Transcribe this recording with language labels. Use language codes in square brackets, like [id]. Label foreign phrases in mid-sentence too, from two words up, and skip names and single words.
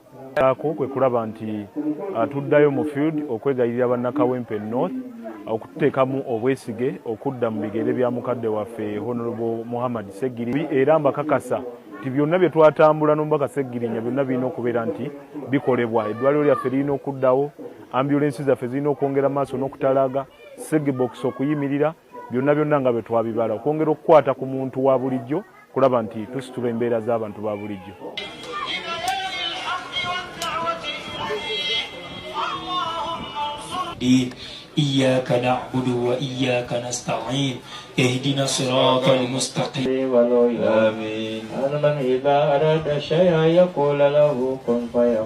[lg] ako kwe kulaba nti tuddayo mu field okwegayirira bannakawempe North okuteekamu obwesige okudda mu bigere bya mukadde waffe Honorable Muhammad Ssegirinya era mbakakasa nti byonna bye twatambula n'omubaka Ssegirinya byonna birina okubeera nti bikolebwa. Eddwaliro lyaffe lirina okuddawo, ambulensi zaffe zirina okwongera maaso n'okutalaaga, Segebox okuyimirira, byonna nga bwe twabibala okwongera okukwata ku muntu wa bulijjo kulaba nti tusitula embeera z'abantu ba bulijjo. [ar] إياك نعبد وإياك نستعين اهدنا الصراط المستقيم. آمين. أنا من إذا أراد شيئا يقول له كن فيكون.